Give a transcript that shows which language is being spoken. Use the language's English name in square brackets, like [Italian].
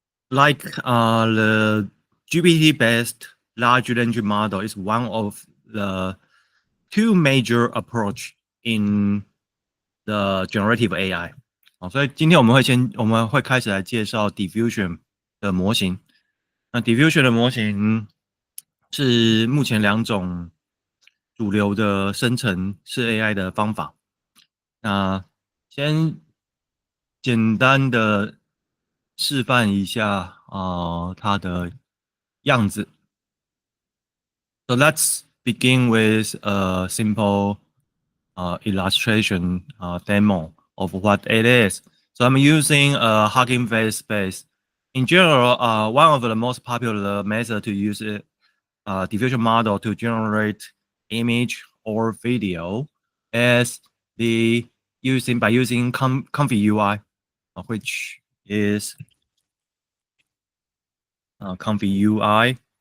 [English] Like the GPT-based large language model is one of the two major approach in the generative AI。 [Chinese] 所以今天我们会开始来介绍 diffusion 的模型。那 diffusion 的模型是目前两种主流的生成式 AI 的方法。那先简单的示范一下它的样子。 [English] So let's begin with a simple illustration demo of what it is. So I'm using a Hugging Face space. In general, one of the most popular methods to use diffusion model to generate image or video is using Comfy UI, which is Comfy UI.